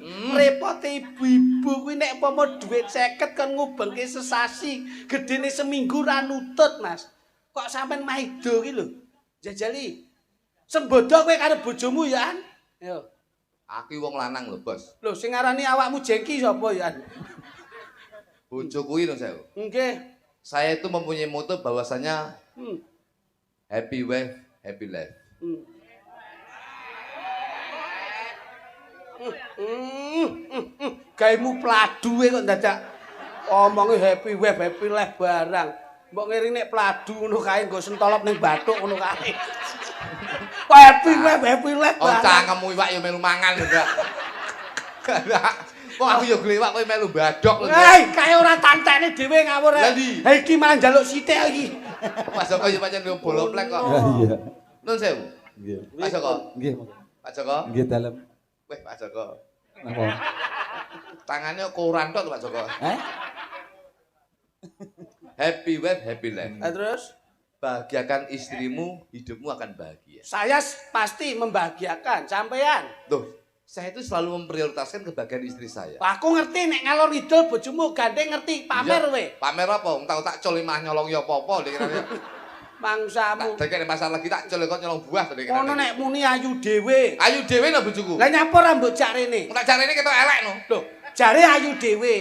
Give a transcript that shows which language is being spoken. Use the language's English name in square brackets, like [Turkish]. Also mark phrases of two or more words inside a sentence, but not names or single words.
[Javanese] Repote ibu-ibu kuwi nek umpama dhuwit 50 kon ngubengke sesasi, gedene seminggu ra nutut Mas. Kok sampean maido ki lho. Jajali. Sembodo kowe karo bojomu ya An? Yo. Aku wong lanang lho, Bos. Lho sing ngarani awakmu jengki sapa ya An? Bojo kuwi lho saya. Nggih. [Indonesian] Saya itu mempunyai moto bahwasanya Hmm. [English] happy wife, happy life. [Javanese] Gaimu pladu kok dadak omonge [English] happy wife happy life [Javanese] barang. Mbok ngiring nek pladu ngono kae nggo sentolop ning bathuk ngono kae. [English] Happy wife happy life Oh, [Javanese] barang. cangkemmu iwak ya melu mangan lho, Kak. Kok aku ya glewak kowe melu badok lho. Hei, kae ora tantene dhewe ngawur. Lah ndi? Ha iki malah njaluk sithik iki. Mas Joko ya pancen yo bolo plek kok. Iya. Nun sewu. Nggih. Pak Joko. Nggih. Pak Joko. Nggih dalem. Weh, Pak Joko. Napa? [Indonesian] Tangannya koran tok lho, Pak Joko. [English] Happy wife, happy life. [Indonesian] Terus Bahagiakan istrimu, hidupmu akan bahagia. saya pasti membahagiakan sampean. Tuh, saya itu selalu memprioritaskan kebahagiaan istri saya. [Javanese] Aku ngerti nek ngalor ngidul bojomu gandeng ngerti pamer Iya. we. Pamer apa? Wong tau tak col mah nyolong ya apa-apa dikirane. Mangsamu. Tak dekene masalah lagi tak col kok nyolong buah to dikirane. Ngono nek muni ayu dhewe. Ayu dhewe no bojoku. Lah nyapa ora mbok jak rene? Tak jarene ketok elek no. Lho, jare ayu dhewe.